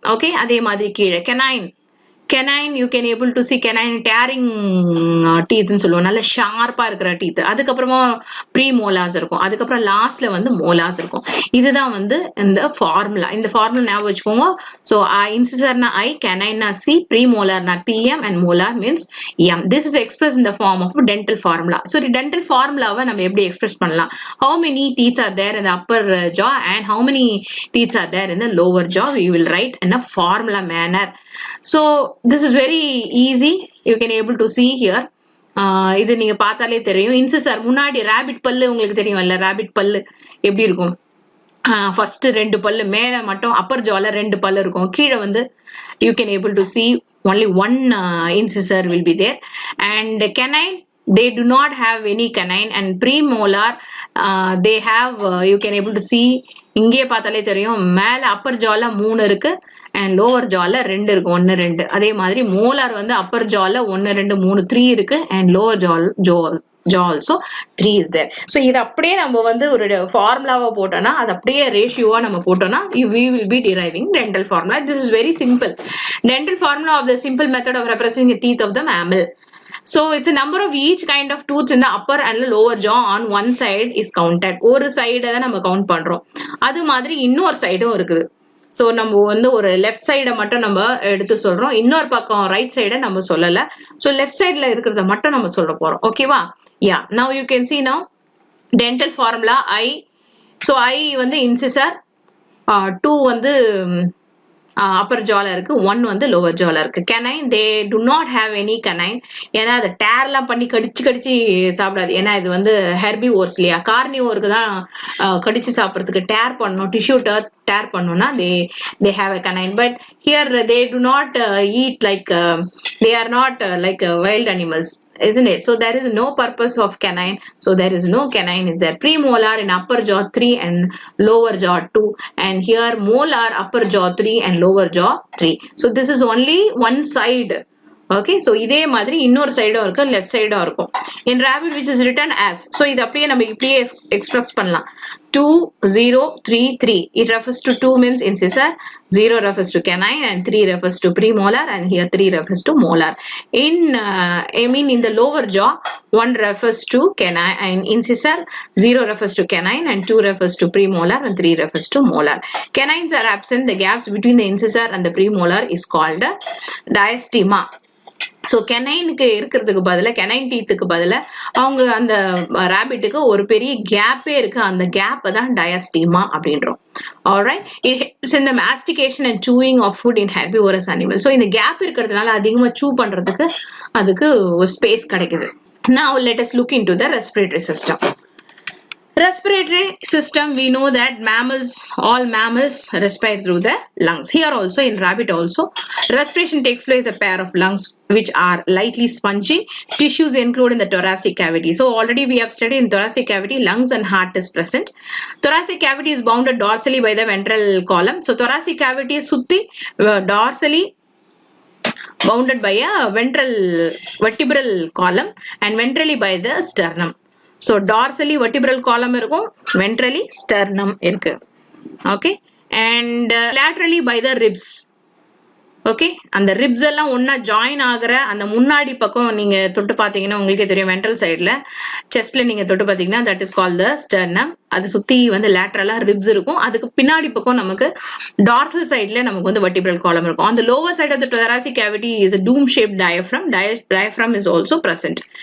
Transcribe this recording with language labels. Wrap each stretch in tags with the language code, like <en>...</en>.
<ta>Okay, அதே மாதிரி கீழே</ta> <en>canine you can able to see canine tearing teeth</en> <ta>ன்னு சொல்லுவோம். நல்ல ஷார்ப்பா இருக்கிற டீத். அதுக்கப்புறமா ப்ரீ மோலாஸ் இருக்கும். அதுக்கப்புறம் லாஸ்ட்ல வந்து மோலாஸ் இருக்கும். இதுதான் வந்து இந்த ஃபார்முலா. இந்த ஃபார்முலா ஞாபகம் வச்சுக்கோங்க. So இன்சிசர்னா I, canine C, pre மோலார்னா PM and molar means M.</ta> <en>This is express in the form of dental formula. So</en> <ta>dental ஃபார்முலாவை நம்ம எப்படி எக்ஸ்பிரஸ் பண்ணலாம்?</ta> <en>How many teeth are there in the upper jaw and how many teeth are there in the lower jaw? We will write in a formula manner. So this is very easy. You can able to see here.</en> <ta>இது நீங்க பார்த்தாலே தெரியும். Incisor முன்னாடி rapid பல்லு உங்களுக்கு தெரியும்ல. Rapid பல்லு எப்படி இருக்கும்? ஃபர்ஸ்ட் 2 பல்லு, மேல மட்டும் அப்பர் ஜால 2 பல்லு இருக்கும். கீழே வந்து</ta> <en>you can able to see only one incisor will be there. And canine, they do not have any canine. And premolar they have you can able to see,</en> <ta>இங்கே பார்த்தாலே தெரியும், மேல அப்பர் ஜால 3 இருக்கு</ta> <en>and lower jawல 2 இருக்கு. 1 2.</en> <ta>அதே மாதிரி மோலார் வந்து அப்பர் ஜால 1 2 3 3 இருக்கு</ta> <en>and lower jaw also 3 is there.</en> <ta>So இது அப்படியே நம்ம வந்து ஒரு ஃபார்முலாவா போட்டோம்னா, அது அப்படியே ரேஷியோவா நம்ம போட்டோம்னா</ta> <en>we will be deriving dental formula. This is very simple. Dental formula of the simple method of representing the teeth of the mammal. So it's a number of each kind of tooth in the upper and lower jaw on one side is counted.</en> <ta>ஒரு side தான் நம்ம count பண்றோம். அது மாதிரி இன்னொரு சைடும் இருக்குது. So நம்ம வந்து ஒரு லெஃப்ட் சைடை மட்டும் நம்ம எடுத்து சொல்றோம். இன்னொரு பக்கம் ரைட் சைடை நம்ம சொல்லல. ஸோ லெஃப்ட் சைட்ல இருக்கிறத மட்டும் நம்ம சொல்ல போறோம். ஓகேவா?</ta> <en>Yeah, now you can see now dental formula I.</en> <ta>So I வந்து இன்சிசர், 2 வந்து அப்பர் ஜால இருக்கு, 1 வந்து லோவர் ஜால இருக்கு.</ta> <en>canine, they do not have any canine.</en> <ta>ஏன்னா அதை டேர்லாம் பண்ணி கடிச்சு சாப்பிடாது. ஏன்னா இது வந்து ஹெர்பிவோர்ஸ் இல்லையா. கார்னிவோருக்கு தான் கடிச்சு சாப்பிட்றதுக்கு டேர் பண்ணணும், டிஷ்யூ டேர் பண்ணணும்னா</ta> <en>they have a canine. But here they do not eat like they are not like wild animals, isn't it? So there is no purpose of canine. So there is no canine is there. Premolar in upper jaw 3 and lower jaw 2, and here molar upper jaw 3 and lower jaw 3. So this is only one side.</en> <ta>Okay, so இதே மாதிரி இன்னொரு சைடும் இருக்கு, left சைடும் இருக்கும்.</ta> <en>In rabbit which is written as, so</en> <ta>இது அப்படியே நம்ம இப்படியே எக்ஸ்பிரஸ் பண்ணலாம்.</ta> <en>2 0 3 3. It refers to 2 means incisor, 0 refers to canine, and 3 refers to premolar, and here 3 refers to molar. In in the lower jaw, 1 refers to canine and incisor, 0 refers to canine, and 2 refers to premolar, and 3 refers to molar. Canines are absent. The gaps between the incisor and the premolar is called diastema.</en> <ta>So கெனைனுக்கு இருக்கிறதுக்கு பதிலாக canine டீத்துக்கு பதிலாக அவங்க அந்த ரேபிட்டுக்கு ஒரு பெரிய கேப்பே இருக்கு. அந்த கேப்பை தான் டயஸ்டீமா அப்படின்றோம்.</ta> <en>Alright, it helps in the mastication and chewing of food in herbivorous animals.</en> <ta>So இந்த கேப் இருக்கிறதுனால அதிகமா சூ பண்றதுக்கு அதுக்கு ஸ்பேஸ் கிடைக்குது.</ta> <en>Now let us look into the respiratory system. Respiratory system, we know that all mammals respire through the lungs. Here also in rabbit also, respiration takes place a pair of lungs which are lightly spongy. Tissues include in the thoracic cavity. So already we have studied in thoracic cavity, lungs and heart is present. Thoracic cavity is bounded dorsally by the ventral column. So thoracic cavity is dorsally bounded by a vertebral column and ventrally by the sternum.</en> <ta>So dorsally vertebral column இருக்கும், ventrally sternum இருக்கு.</ta> <en>Okay, and laterally by the ribs.</en> <ta>Okay, அந்த ribs எல்லாம் ஒன்னா join ஆகிற அந்த முன்னாடி பக்கம் நீங்க தொட்டு பாத்தீங்கன்னா உங்களுக்கே தெரியும், வென்ட்ரல் சைடுல செஸ்ட்ல நீங்க தொட்டு பாத்தீங்கன்னா</ta> <en>that is called the sternum.</en> <ta>அது சுத்தி வந்து லேட்டரலா ribs இருக்கும். அதுக்கு பின்னாடி பக்கம் நமக்கு dorsal sideல நமக்கு வந்து vertebral column இருக்கும்.</ta> <en>On the lower side of the thoracic cavity is a dome shaped diaphragm. Diaphragm is also present.</en>